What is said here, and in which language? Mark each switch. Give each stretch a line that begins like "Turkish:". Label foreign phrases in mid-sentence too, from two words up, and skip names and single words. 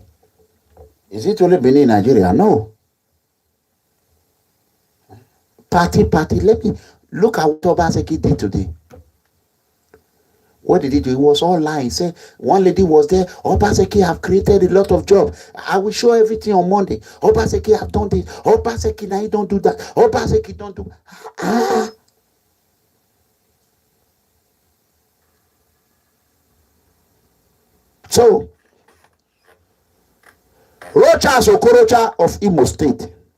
English: Is it only Benin, Nigeria? No. Party. Let me look at what Obaseki did today. What did he do? He was all lying. He said one lady was there. Obaseki have created a lot of jobs. I will show everything on Monday. Obaseki have done this. Obaseki now he don't do that. Obaseki don't do. So, ROCHAS OKOROCHA of Imo State.